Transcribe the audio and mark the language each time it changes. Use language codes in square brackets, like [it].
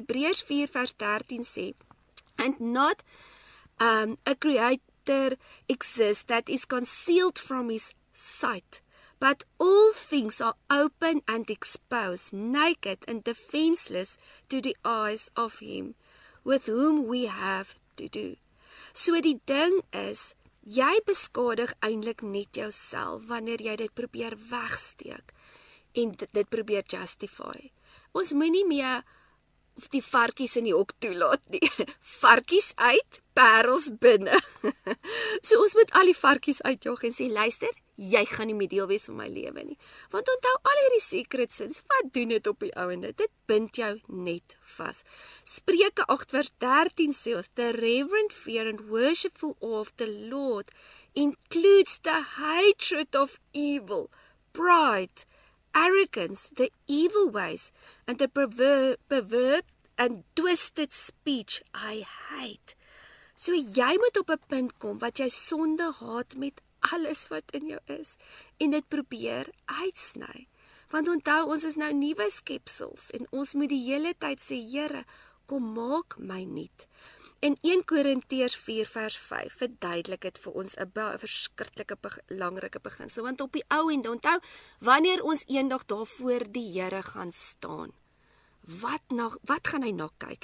[af] Hebreërs 4:13 sê, [en] and not a creator exists that is concealed from his sight, but all things are open and exposed, naked and defenseless to the eyes of him with whom we have to do. [af] So die ding is, jy beskadig eintlik net jouself wanneer jy dit probeer wegsteek en dit probeer justify. Ons moenie meer die varkies in die hok toelaat nie. Varkies uit, parels binne. So ons moet al die varkies uitjag en sê, luister, jy gaan nie meer deel wees van my lewe nie. Want onthou al hierdie secret sins, wat doen dit op die ouende? Dit bind jou net vas. Spreuke 8:13 sê ons, [en] the reverent fear and worshipful awe of the Lord includes the hatred of evil, pride, arrogance, the evil ways, and the perverse and twisted speech I hate. [af] So jy moet op 'n punt kom wat jy sonde haat met alles wat in jou is en dit probeer uitsny. Want onthou, ons is nou nuwe skepsels en ons moet die hele tyd sê, Here, kom maak my nuut. In 1 Korintiërs 4:5 verduidelik dit vir ons 'n verskriklike belangrike beginsel, want op die ou end, onthou, wanneer ons eendag daar voor die Here gaan staan, wat gaan hy na kyk?